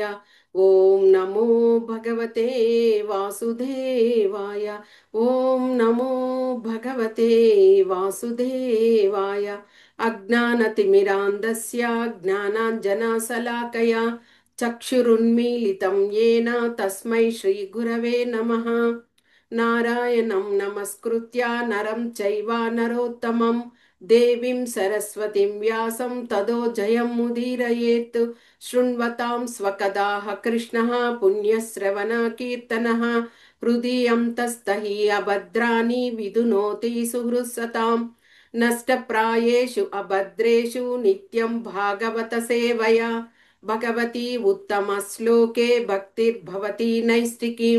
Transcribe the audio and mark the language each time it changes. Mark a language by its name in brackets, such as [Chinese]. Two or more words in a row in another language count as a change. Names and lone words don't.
[Sanskrit] ओं नमो भगवते वासुदेवाय. ओं नमो भगवते वासुदेवाय. अज्ञानतिमिरान्धस्य ज्ञानाञ्जनशलाकया चक्षुरुन्मीलितं येन तस्मै श्री गुरवे नमः. नारायणं नमस्कृत्य नरं चैव नरोत्तमं देवीं सरस्वतीं व्यासं ततो जयमुदीरयेत्. शृण्वतां स्वकथाः कृष्णः पुण्यश्रवण कीर्तनः. हृद्यन्तःस्थो हि अभद्राणि विधुनोति सुहृत्सताम्. नष्टप्रायेषु अभद्रेषु नित्यं भागवत सेवया भगवति उत्तम श्लोके भक्तिर्भवति नैष्ठिकी.